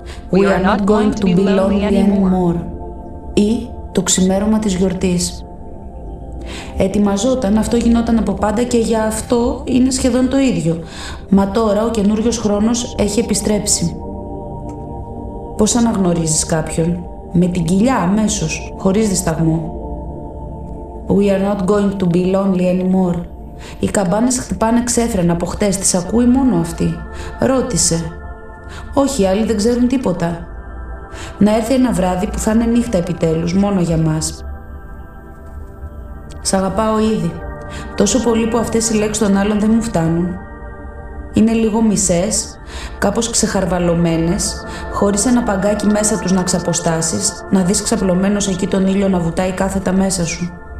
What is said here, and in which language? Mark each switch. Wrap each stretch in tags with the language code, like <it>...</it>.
<en>We are not going to be lonely anymore.</en> <el>Ή το ξημέρωμα της γιορτής. Ετοιμαζόταν, αυτό γινόταν από πάντα και για αυτό είναι σχεδόν το ίδιο. Μα τώρα ο καινούριος χρόνος έχει επιστρέψει. Πώς αναγνωρίζεις κάποιον? Με την κοιλιά αμέσως, χωρίς δισταγμό.</el> <en>We are not going to be lonely anymore.</en> <el>Οι καμπάνες χτυπάνε ξέφρενα από χτες, τις ακούει μόνο αυτή. Ρώτησε. Όχι, οι άλλοι δεν ξέρουν τίποτα. Να έρθει ένα βράδυ που θα είναι νύχτα επιτέλους, μόνο για μας. Σ' αγαπάω ήδη. Τόσο πολύ που αυτές οι λέξεις των άλλων δεν μου φτάνουν. Είναι λίγο μισές, κάπως ξεχαρβαλωμένες, χωρίς ένα παγκάκι μέσα τους να ξαποστάσεις, να δεις ξαπλωμένος εκεί τον ήλιο να βουτάει κάθετα μέσα σου.</el>